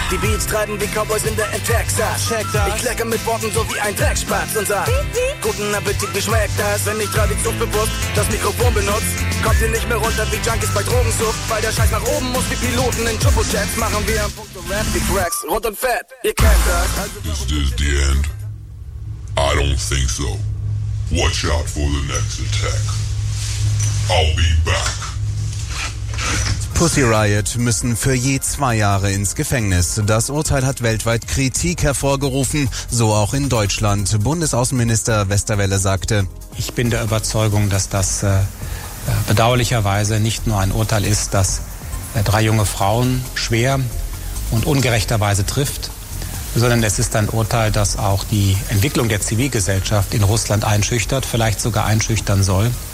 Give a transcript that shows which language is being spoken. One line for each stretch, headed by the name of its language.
German: Die Beats treiben wie Cowboys in der in Texas. Ich klecke mit Worten so wie ein Dreckspatz und sag, guten Appetit, wie schmeckt das? Wenn ich traditionsbewusst das Mikrofon benutze, kommt ihr nicht mehr runter wie Junkies bei Drogensucht, weil der Scheiß nach oben muss wie Piloten in Jumbo-Jets. Machen wir ein Punkt Rap wie Cracks, rot und fett, ihr kennt das.
English: Is this the end? I don't think so. Watch out for the next attack. I'll be back.
German: Pussy Riot müssen für je 2 Jahre ins Gefängnis. Das Urteil hat weltweit Kritik hervorgerufen, so auch in Deutschland. Bundesaußenminister Westerwelle sagte: Ich bin der Überzeugung, dass das bedauerlicherweise nicht nur ein Urteil ist, das 3 junge Frauen schwer und ungerechterweise trifft, sondern es ist ein Urteil, das auch die Entwicklung der Zivilgesellschaft in Russland einschüchtert, vielleicht sogar einschüchtern soll.